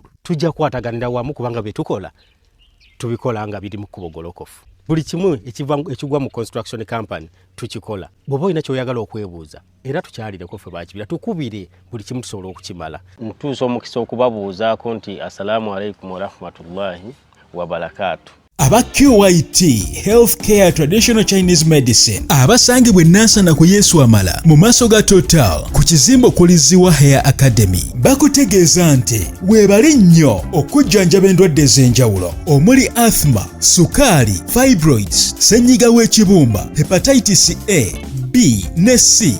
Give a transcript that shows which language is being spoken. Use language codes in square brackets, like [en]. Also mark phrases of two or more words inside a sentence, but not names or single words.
[lg] Tujja kwataganira wamu kubanga bye tukola tubikola nga biri mu kkubo golokofu. Buli kimu ekigwa mu [en] construction company [lg] tukikola. Bw'oba olina ky'oyagala okwebuuza era tukyalireko ffe ba Kibira tukubire buli kimu tusobola okukimala. Mutuusa omukisa okubabuuzaako nti [ar] السلام عليكم ورحمة الله وبركاته. [lg] Aba QYT Healthcare Traditional Chinese Medicine abasangibwa Nansana ku Yesu Amala mu maaso ga Total ku kizimbo kuliziwa Hair Academy bakutegeeza nti weebali nnyo okujjanjaba endwadde ez'enjawulo omuli asthma, sukaali, fibroids, ssenyiga w'ekibumba, hepatitis A, B ne C.